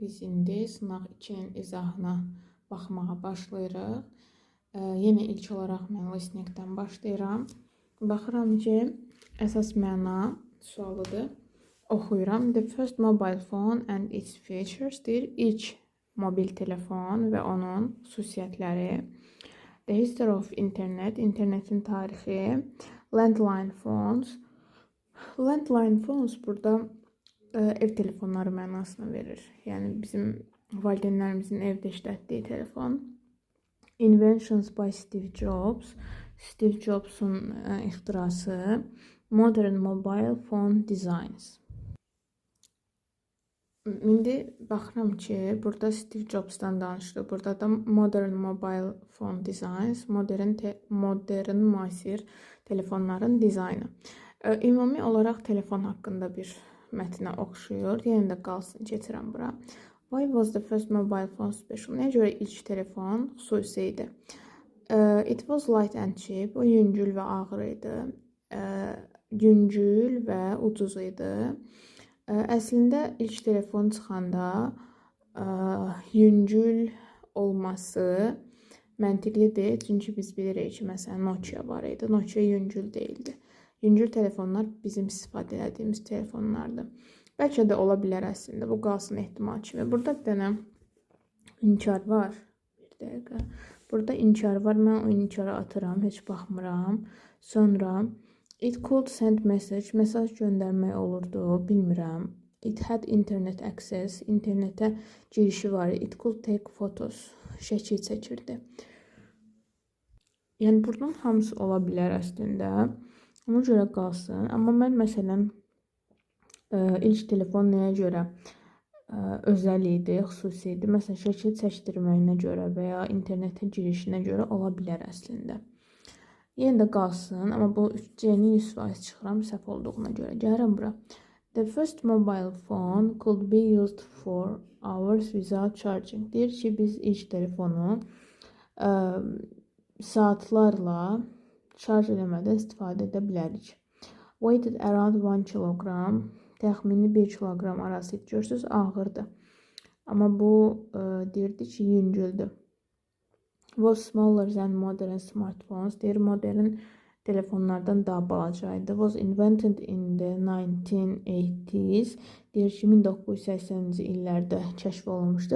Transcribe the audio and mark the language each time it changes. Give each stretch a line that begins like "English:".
Azerbaijani: Biz indi sınaq 2-nin izahına baxmağa başlayırıq. Yenə ilk olaraq mən listeningdən başlayıram. Baxıram ki, əsas məna sualıdır. Oxuyuram.
English: The first mobile phone and its features
Azerbaijani: deyir. İlk mobil telefon və onun xüsusiyyətləri.
English: The history of internet,
Azerbaijani: internetin tarixi.
English: Landline phones. Landline phones
Azerbaijani: burada ev telefonları mənasını verir. Yəni bizim valideynlərimizin evdə işlətdiyi telefon.
English: Inventions by Steve Jobs.
Azerbaijani: Steve Jobs'un ixtirası.
English: Modern mobile phone designs.
Azerbaijani: İndi baxıram ki, burada Steve Jobs'dan danışılır. Burada da
English: modern mobile phone designs, modern
Azerbaijani: müasir telefonların dizaynı. Ümumi olaraq telefon haqqında bir mətnə oxşuyur. Yenə də qalsın, keçirəm bura.
English: Why was the first mobile phone special?
Azerbaijani: Nəyə görə ilk telefon xüsusi idi?
English: It was light and cheap.
Azerbaijani: O yüngül və ağır idi. Yüngül və ucuz idi. Əslində ilk telefon çıxanda yüngül olması məntiqlidir. Çünki biz bilirik ki, məsələn, Nokia var idi. Nokia yüngül deyildi. Yüngül telefonlar bizim istifadə etdiyimiz telefonlardır. Bəlkə də ola bilər əslində. Bu qalsın ehtimal kimi. Burada bir dənə inkar var. Bir dəqiqə. Burada inkar var. Mən o inkarı atıram. Heç baxmıram. Sonra
English: it could send message.
Azerbaijani: Mesaj göndərmək olurdu. Bilmirəm.
English: It had internet access.
Azerbaijani: İnternetə girişi var.
English: It could take photos.
Azerbaijani: Şəkil çəkirdi. Yəni buradan hamısı ola bilər əslində. Ona görə qalsın. Amma mən məsələn ilk telefon nəyə görə özəl idi, xüsusi idi? Məsələn, şəkil çəkdirməyinə görə və ya internetə girişinə görə ola bilər əslində. Yenə də qalsın, amma bu C-ni 100% çıxıram səhv olduğuna görə. Gəlirəm bura.
English: The first mobile phone could be used for hours without charging.
Azerbaijani: Deyir ki, biz ilk telefonu saatlarla şarj eləmədən istifadə edə bilərik.
English: Weighted around 1 kilogram.
Azerbaijani: Təxmini 1 kilogram arası görürsünüz, ağırdır. Amma bu deyirdi ki, yüngüldür.
English: Was smaller than modern smartphones.
Azerbaijani: Deyir, modern telefonlardan daha balacaydı.
English: Was invented in the 1980s.
Azerbaijani: Deyir ki, 1980-ci illərdə kəşf olunmuşdu.